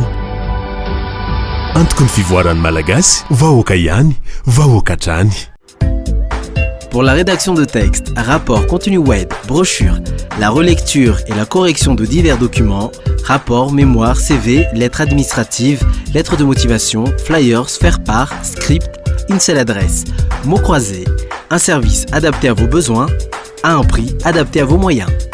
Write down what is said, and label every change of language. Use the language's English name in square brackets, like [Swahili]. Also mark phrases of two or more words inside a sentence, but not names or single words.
[Malagasy] Antoko ny fivoarany malagasy, vahoaka ihany, vahoaka hatrany. [French] Pour la rédaction de textes, rapports, contenus web, brochures, la relecture et la correction de divers documents, rapports, mémoires, CV, lettres administratives, lettres de motivation, flyers, faire-part, script, une seule adresse, mots croisés, un service adapté à vos besoins, à un prix adapté à vos moyens.